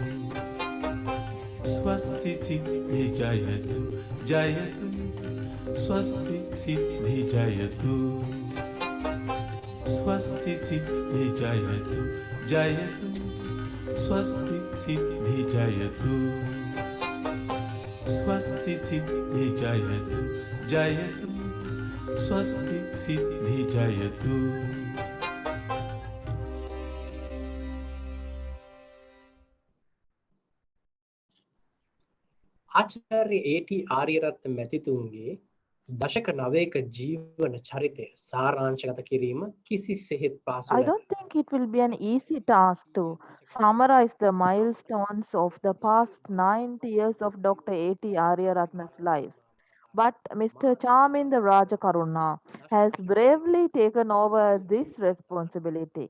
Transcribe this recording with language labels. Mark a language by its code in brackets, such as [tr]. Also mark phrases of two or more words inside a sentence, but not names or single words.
[sa] स्वस्ति सिद्धि जयतु जयतु स्वस्ति सिद्धि जयतु स्वस्ति सिद्धि जयतु जयतु स्वस्ति सिद्धि जयतु स्वस्ति सिद्धि जयतु जयतु स्वस्ति सिद्धि जयतु [si] ආචාර්ය ඒ.ටී. ආරියරත්න මැතිතුන්ගේ දශක 9ක ජීවන චරිතය සාරාංශගත කිරීම කිසිසේත් පහසු [en] I don't think it will be an easy task to summarize the milestones of the past 90 years of Dr. A.T. Ariyaratne's life. But Mr. Chaminda Rajakaruna has bravely taken over this responsibility.